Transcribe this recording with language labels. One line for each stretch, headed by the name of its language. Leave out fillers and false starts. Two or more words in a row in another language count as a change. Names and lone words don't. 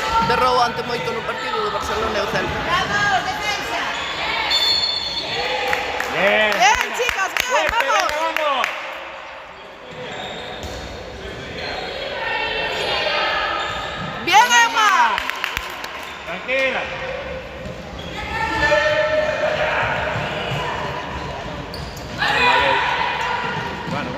Galician: derrou ante moito no partido do Barcelona e o Celta.
Spanish: Bien. Bien, chicas, bien, Fuerte, vamos. venga, vamos. Bien, Emma. Tranquila. Bueno.